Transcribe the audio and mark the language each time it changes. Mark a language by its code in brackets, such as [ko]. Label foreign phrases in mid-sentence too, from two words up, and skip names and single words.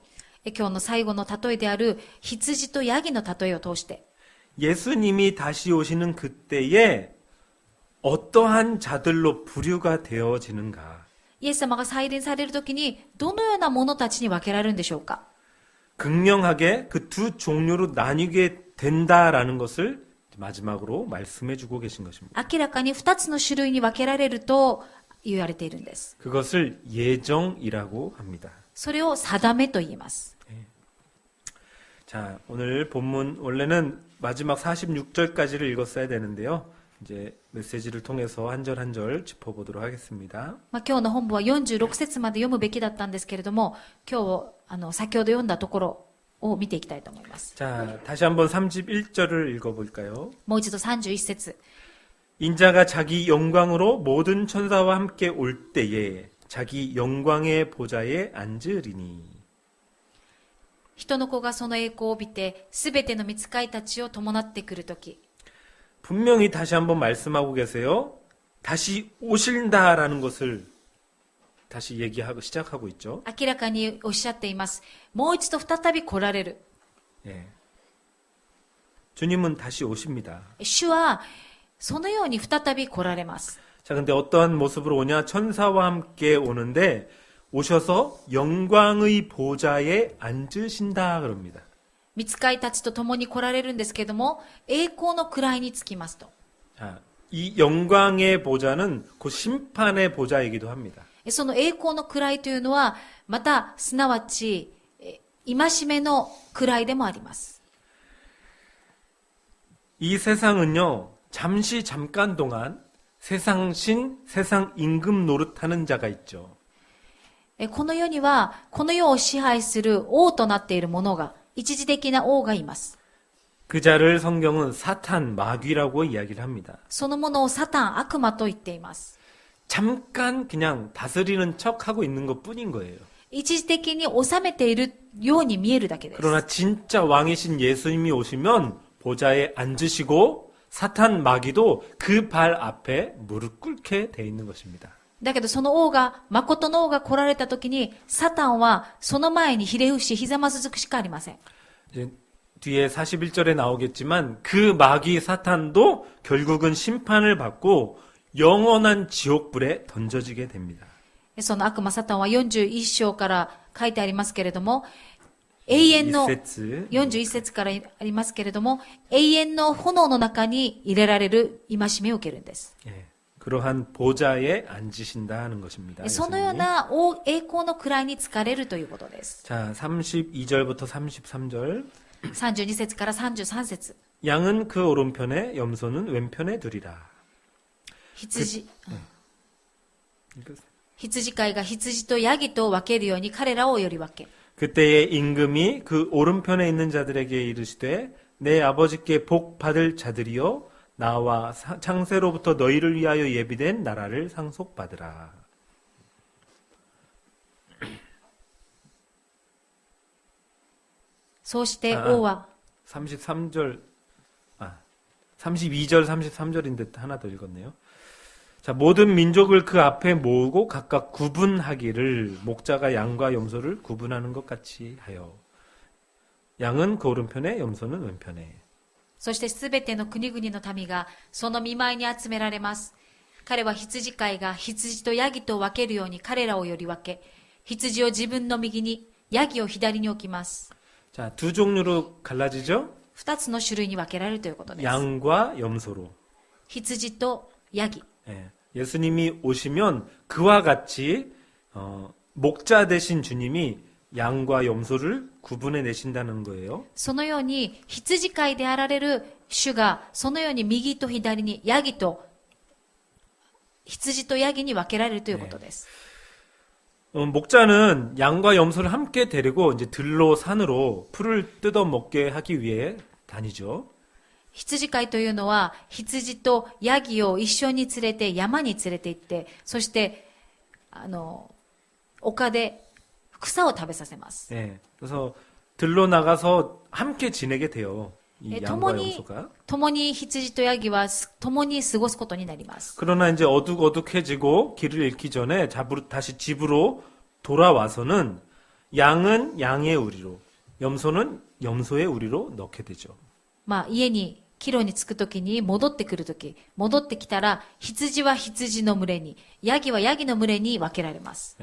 [ja] 今日の最後の例えである羊とヤギの例えを通して、 [ko] 예수님이 다시 오시는 그때에 어떠한 자들로 부류가 되어지는가. [ja] イエス様が再臨されるときに、どのような者たちに分けられるんでしょうか。 [ko] 극명하게 그 두 종류로 나뉘게 된다라는 것을 마지막으로 말씀해 주고 계신 것입니다. [ja] 明らかに2つの種類に分けられると言われているんです。 [ko] 그것을 예정이라고 합니다. [ja] それを定めと言います。 [ko] 자, 오늘 본문 원래는 마지막 46절까지를 읽었어야 되는데요. 이제 메시지를 통해서 한 절 한 절 짚어보도록 하겠습니다. [ja] 今日の本部は46節まで読むべきだったんですけれども、今日先ほど読んだところを見ていきたいと思います。 [ko] 자, 다시 한번 31절을 읽어볼까요? [ja] もう一度31節。 [ko] 인자가 자기 영광으로 모든 천사와 함께 올 때에 자기 영광의 보좌에 앉으리니. [ja] 人の子がその栄光を帯びて、すべての御使いたちを伴ってくるとき、 [ko] 분명히 다시 한번 말씀하고 계세요. 다시 오신다라는 것을 다시 얘기하고 시작하고 있죠. [ja] 明らかにおっしゃっています。もう一度再び来られる。 [ko] 예. 주님은 다시 오십니다. [ja] 主はそのように再び来られます。 [ko] 자, 근데 어떠한 모습으로 오냐? 천사와 함께 오는데 오셔서 영광의 보좌에 앉으신다 그럽니다. [ja] 御使いたちと共に来られるんですけれども、栄光の位につきますと。 [ko] 자, 이 영광의 보좌는 곧 심판의 보좌이기도 합니다. [ja] その栄光の位というのは、また、すなわち、戒めの位でもあります。 [ko] 이 세상은요, 잠깐 동안 세상 신, 세상 임금 노릇하는 자가 있죠. [ja] この世には、この世を支配する王となっている者が、一時的な王がいます。 [ko] 그 자를 성경은 사탄, 마귀라고 이야기를 합니다. [ja] そのものをサタン、悪魔と言っています。 [ko] 잠깐 그냥 다스리는 척하고 있는 것 뿐인 거예요. [ja] 一時的に治めているように見えるだけです。 [ko] 그러나 진짜 왕이신 예수님이 오시면 보좌에 앉으시고 사탄, 마귀도 그 발 앞에 무릎 꿇게 돼 있는 것입니다. [ja] だけどその王が、誠の王が来られた時に、サタンはその前にひれ伏し、ひざまずくしかありません。 [ko] 이제 뒤에 41절에 나오겠지만 그 마귀 사탄도 결국은 심판을 받고 영원한 지옥불에 던져지게 됩니다. [ja] その悪魔サタンは41章から書いてありますけれども、永遠の、41節からありますけれども、永遠の炎の中に入れられる戒めを受けるんです。 [ko] 예, 그러한 보좌에 앉으신다 하는 것입니다. [ja] そのよう [ko] 예수님이. [ja] な栄光の位につかれるということです。 [ko] 자, 32절부터 33절. [ja] 32 節から33節。 [ko] 양은 그 오른편에 염소는 왼편에 두리라. [ja] 羊飼いが羊とヤギと分けるように彼らをより分け。 [ko] 그때의 임금이 그 오른편에 있는 자들에게 이르시되 내 아버지께 복 받을 자들이여 나와 창세로부터 너희를 위하여 예비된 나라를 상속받으라. [ja] そして王は [ko] 32절, 33절인데 하나 더 읽었네요. 자, 모든 민족을 그 앞에 모으고 각각 구분하기를 목자가 양과 염소를 구분하는 것 같이 하여. 양은 그 오른편에, 염소는 왼편에. [ja] そしてすべての国々の民がその見舞いに集められます。彼は羊飼いが羊とヤギと分けるように彼らをより分け、羊を自分の右に、ヤギを左に置きます。 [ko] 자, 두 종류로 갈라지죠? [ja] 二つの種類に分けられるということです。 [ko] 양과 염소로. [ja] 羊とヤギ。 [ko] 예, 예수님이 오시면 그와 같이 목자 되신 주님이 양과 염소를 구분해 내신다는 거예요. [ja] そのように羊飼いであられる主がそのように右と左にヤギと羊とヤギに分けられるということです。 [ko] 목자는 양과 염소를 함께 데리고 이제 들로 산으로 풀을 뜯어 먹게 하기 위해 다니죠. [ja] 羊飼いというのは羊とヤギを一緒に連れて山に連れて行って、そして丘で草を食べさせます。 [ko] 네, 그래서 들로 나가서 함께 지내게 돼요. 이 양과 염소가. [ja] 共に羊とヤギは共に過ごすことになります。 [ko] 그러나 이제 어둑어둑해지고 길을 잃기 전에 다시 집으로 돌아와서는 양은 양의 우리로, 염소는 염소의 우리로 넣게 되죠. [ja] まあ家に帰路に着くときに戻ってくるとき、戻ってきたら羊は羊の群れに、ヤギはヤギの群れに分けられます。